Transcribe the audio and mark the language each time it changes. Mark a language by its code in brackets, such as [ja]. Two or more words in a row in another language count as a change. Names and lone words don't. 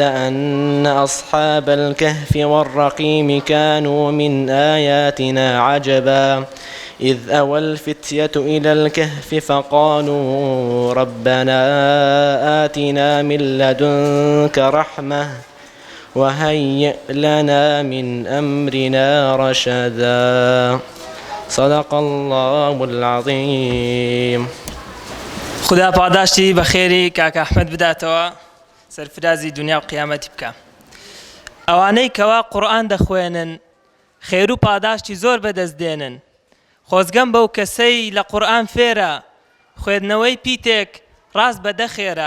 [ar] أن أصحاب الكهف والرقيم كانوا من آياتنا عجبا إذ أوى الفتية إلى الكهف فقالوا ربنا آتنا من لدنك رحمة وهيئ لنا من أمرنا رشدا صدق الله العظيم. [ckb] خدا پاداشتی بەخێری کاکە ئەحمەد بداتەوە سەرفرازی دنیا و قیامەتی بکە. ئەوانەی کەوا قورئان دەخوێنن خێر و پاداشتی زۆر بەدەستدێنن. خۆزگەم بەو کەسەی لە قورئان فێرە خوێندنەوەی پیتێک ڕاست بەدەخێرە.